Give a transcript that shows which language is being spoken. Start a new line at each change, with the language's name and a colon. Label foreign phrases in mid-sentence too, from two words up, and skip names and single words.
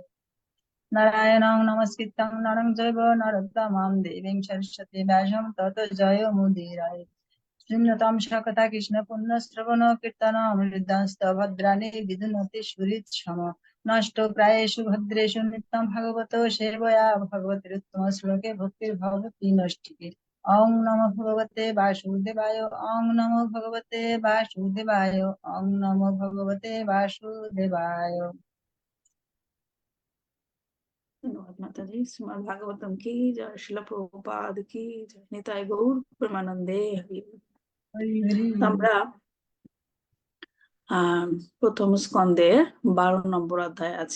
Sanskrit: নারায়ণং নমস্কৃত্যং নরং চৈব নরোত্তমং দেবীং সরস্বতী ব্যাসং ততো জয়মুদীরয়ে। শৃণ্বতাং সকথা কৃষ্ণ পুণ্য শ্রবণ কীর্তন হৃদয়স্থ ভদ্রাণি বিদুনতি সুহৃৎসম। নষ্ট প্রায়েষু ভদ্রেষু নিত্যং ভাগবত সেবয়া ভগবতের উত্তম শ্লোকে ভক্তির ভগবতী নষ্টিকে। ওং নমো ভগবতে বাসুদেবায়, ওং নমো ভগবতে বাসুদেবায়, ওং নমো ভগবতে বাসুদেবায়।
Bangla: ধন্যবাদ মাতাজি। শ্রীমদ্ ভাগবতম কি জয়, শিল প্রভুপাদ কি জয়, নিতাই গৌর প্রেমানন্দে হরি। আমরা প্রথম স্কন্ধে 12 নম্বর অধ্যায় আছি।